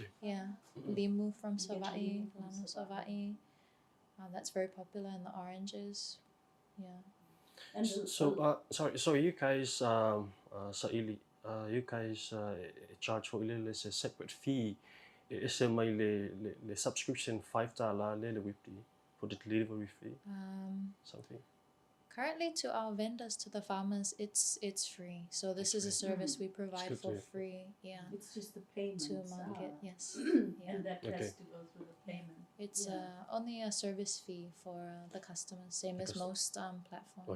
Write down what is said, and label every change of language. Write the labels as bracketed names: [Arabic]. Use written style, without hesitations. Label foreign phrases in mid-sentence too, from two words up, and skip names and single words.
[English] Yeah, Limu from Savai, Lano Savai. That's very popular in the oranges. Yeah. And So you guys Saili, you guys charge for a separate fee. Is there [Samoan] my le [English] subscription $5 le WIBD for the delivery fee? Something. Currently, to our vendors, to the farmers, it's free. So this is a service we provide good for to- free. Yeah, it's just the payment to market. Yes. Yeah. and that Okay. has to go through the payment. It's only a service fee for the customers, same as most platforms.